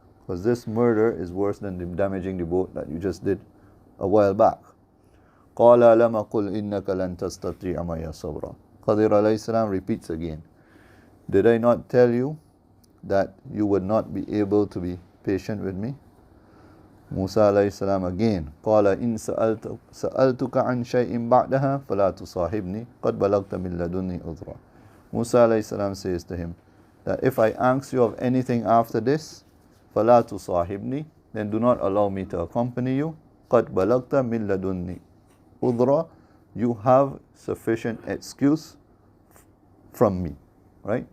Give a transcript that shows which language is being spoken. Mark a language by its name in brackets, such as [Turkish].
[English] Because this murder is worse than the damaging the boat that you just did a while back. [Arabic] قَالَ لَمَا قُلْ إِنَّكَ لَن تَسْتَطِيعَ مَعِيَ صَبْرًا. [English] Khadir alayhi salam repeats again, did I not tell you that you would not be able to be patient with me? Musa alayhi salam again, [Arabic] قَالَ إِن سَأَلْتُكَ عَنْ شَيْءٍ بَعْدَهَا فَلَا تُصَاحِبْنِي قَدْ بَلَغْتَ مِن لَدُنِّي عُذْرًا. [English] Musa alayhi salam says to him that if I ask you of anything after this, [Arabic] فَلَا تُصَاحِبْنِي, [English] then do not allow me to accompany you. [Arabic] قَدْ بَلَغْتَ مِن لَدُنِّي عُذْرًا, [English] you have sufficient excuse from me, right?